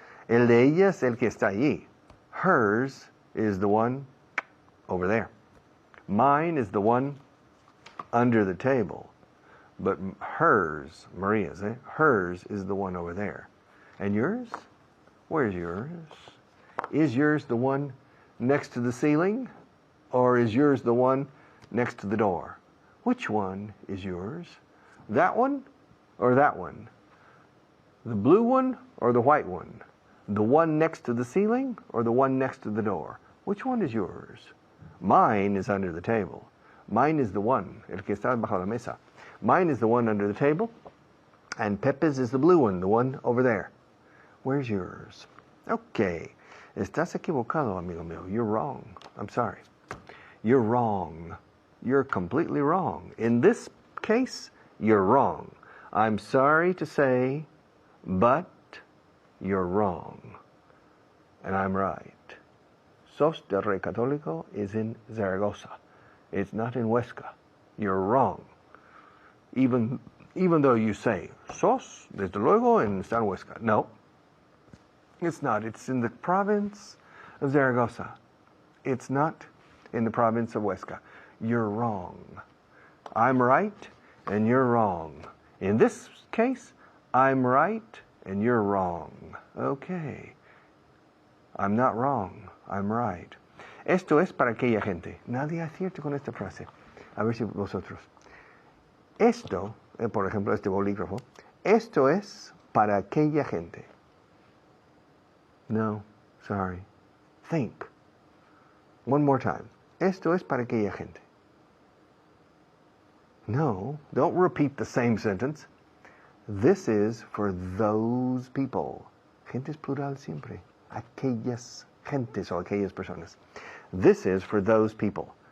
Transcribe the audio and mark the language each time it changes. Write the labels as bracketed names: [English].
[Spanish] El de ella es el que está allí. [English] Hers is the one over there. Mine is the one under the table. But hers, Maria's, hers is the one over there. And yours? Where's yours? Is yours the one next to the ceiling? Or is yours the one next to the door? Which one is yours? That one or that one? The blue one or the white one? The one next to the ceiling or the one next to the door? Which one is yours? Mine is under the table. Mine is the one, [Spanish] el que está bajo la mesa. [English] Mine is the one under the table, and Pepe's is the blue one, the one over there. Where's yours? Okay. [Spanish] Estás equivocado, amigo mío. [English] You're wrong. I'm sorry. You're wrong. You're completely wrong. In this case, you're wrong. I'm sorry to say, but you're wrong. And I'm right. Sos del Rey Católico is in Zaragoza. It's not in Huesca. You're wrong. Even though you say, sos, [Spanish] desde luego, [English] en San Huesca. No, it's not. It's in the province of Zaragoza. It's not in the province of Huesca. You're wrong. I'm right, and you're wrong. In this case, I'm right, and you're wrong. Okay. I'm not wrong. I'm right. [Spanish] Esto es para aquella gente. Nadie acierta con esta frase. A ver si vosotros. Esto, por ejemplo, este bolígrafo. Esto es para aquella gente. [English] No, sorry. Think. One more time. [Spanish] Esto es para aquella gente. [English] No, don't repeat the same sentence. This is for those people. [Spanish] Gente es plural siempre. Aquellas gentes o aquellas personas. [English] This is for those people.